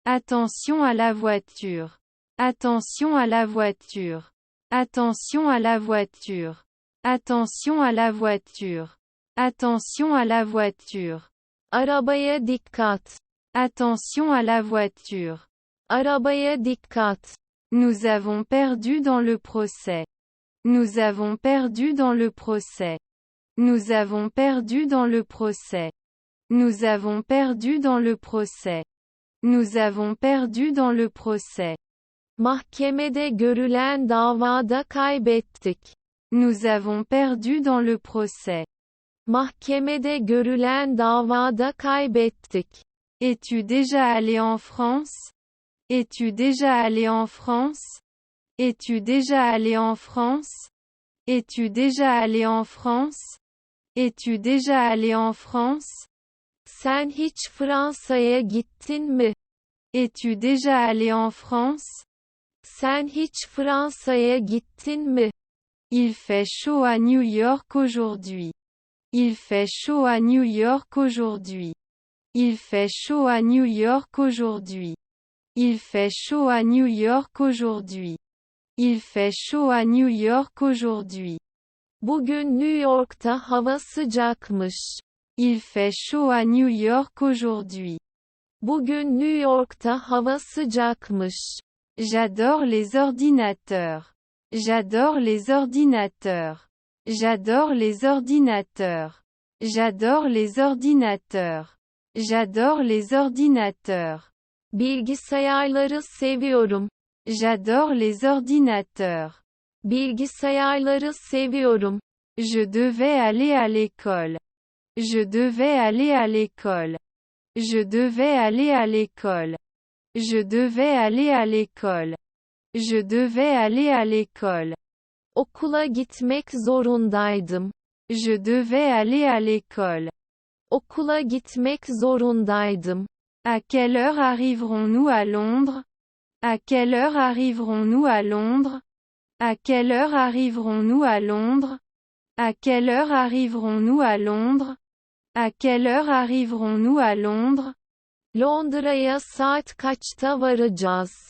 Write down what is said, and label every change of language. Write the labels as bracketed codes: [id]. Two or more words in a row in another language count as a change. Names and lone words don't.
[fr] Attention à la voiture. Attention à la voiture. Attention à la voiture. Attention à la voiture. Attention à la voiture. [tr] Arabaya dikkat. [fr] Attention à la voiture. [tr] Arabaya dikkat. [fr] Nous avons perdu dans le procès. Nous avons perdu dans le procès. Nous avons perdu dans le procès. Nous avons perdu dans le procès. Nous avons perdu dans le procès. [tr] Mahkemede görülen davada kaybettik. [fr] Nous avons perdu dans le procès. [tr] Mahkemede görülen davada kaybettik. [fr] Es-tu déjà allé en France? Es-tu déjà allé en France? Es-tu déjà allé en France? Es-tu déjà allé en France? Es-tu déjà allé en France? [tr] Sen hiç Fransa'ya gittin mi? [fr] Es-tu déjà allé en France? [tr] Sen hiç Fransa'ya gittin mi? [fr] Il fait chaud à New York aujourd'hui. Il fait chaud à New York aujourd'hui. Il fait chaud à New York aujourd'hui. Il fait chaud à New York aujourd'hui. Il fait chaud à New York aujourd'hui. [tr] Bugün New York'ta hava sıcakmış. [fr] Il fait chaud à New York aujourd'hui. [tr] Bugün New York'ta hava sıcakmış. [fr] J'adore les ordinateurs. J'adore les ordinateurs. J'adore les ordinateurs. J'adore les ordinateurs. J'adore les ordinateurs. [tr] Bilgisayarları seviyorum. [fr] J'adore les ordinateurs. [tr] Bilgisayarları seviyorum. [fr] Je devais aller à l'école. Je devais aller à l'école. Je devais aller à l'école. Je devais aller à l'école. Je devais aller à l'école. [tr] Okula gitmek zorundaydım. [fr] Je devais aller à l'école. [tr] Okula gitmek zorundaydım. [fr] À quelle heure arriverons-nous à Londres? À quelle heure arriverons-nous à Londres? À quelle heure arriverons-nous à Londres? À quelle heure arriverons-nous à Londres? À quelle heure arriverons-nous à Londres? [tr] Londra'ya saat kaçta varacağız?